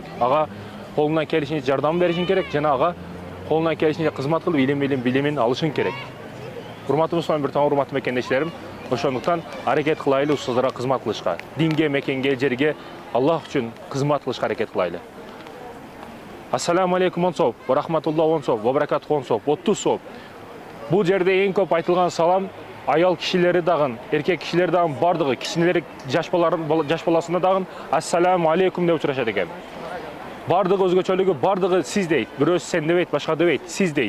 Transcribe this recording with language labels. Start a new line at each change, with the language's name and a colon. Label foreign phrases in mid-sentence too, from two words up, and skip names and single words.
Kyrgyz: Ага колунан келишинче жардам беришиң керек, жана ага колунан келишинче кызмат кылып, билимин алышың керек. Урматтуу мусулман бир тууган, урматтуу мекендештерим, ошондуктан аракет кылайлы устаздарга кызмат кылышка, динге, мекенге, жерге, Аллах үчүн кызмат кылышка аракет кылайлы.
Arabic: السلام عليكم онсоп, ورحمة الله онсоп, وبركاته онсоп, 30 соп.
Kyrgyz: Бул жерде эң көп айтылган салам аял кишилери дагы, эркек кишилер дагы бардыгы, кичинерээк жаш баласына дагы ассаламу алейкум деп учурашат экен. Бардыгы өзгөчөлүгү, бардыгы сиз дейт, бирөөсү сен дебейт, башка дебейт, сиз дейт.